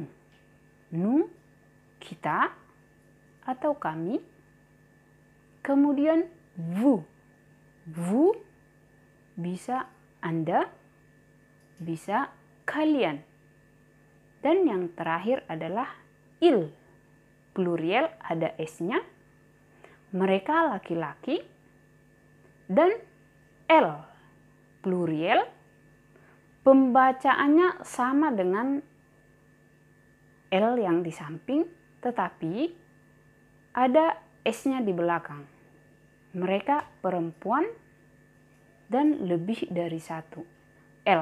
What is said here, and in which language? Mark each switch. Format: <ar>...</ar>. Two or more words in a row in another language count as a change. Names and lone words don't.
<id>Nous, kita atau kami. Kemudian vous. Vous bisa Anda, bisa kalian. Dan yang terakhir adalah il. Pluriel ada S-nya. Mereka laki-laki. Dan elle. Pluriel. Pembacaannya sama dengan L yang di samping, tetapi ada S-nya di belakang. Mereka perempuan dan lebih dari satu, L.</id>